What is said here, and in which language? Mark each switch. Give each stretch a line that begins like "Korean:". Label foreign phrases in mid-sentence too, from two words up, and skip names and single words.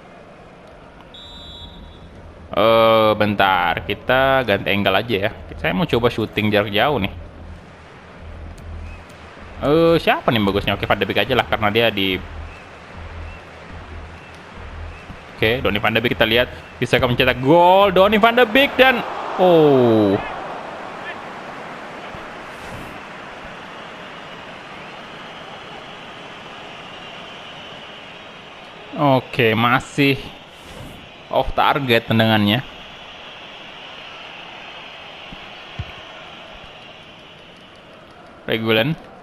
Indonesian: Bentar, kita ganti angle aja ya. Saya mau coba shooting jarak jauh nih. Siapa nih bagusnya? Oke, Van de Beek aja lah, karena dia di... Oke, Donny van de Beek, kita lihat bisakah mencetak gol. Donny van de Beek dan... Oh, oke, masih
English: off target
Indonesian: tendangannya. Regulan.